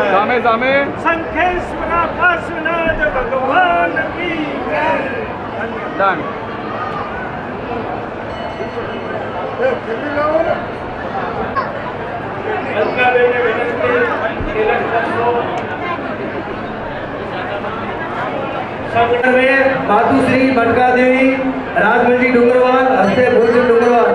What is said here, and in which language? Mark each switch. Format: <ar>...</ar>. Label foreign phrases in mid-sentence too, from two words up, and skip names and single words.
<gu>સામે સામે સંખેશ્વરા પાર્શ્વનાથ</gu> <hi>भगवान की जय.</hi> <gu>ડન.</gu> <hi>मातुश्री बटका देवी राजमंडी डूंगरवाल हस्ते भोजन डूंगरवाल।</hi>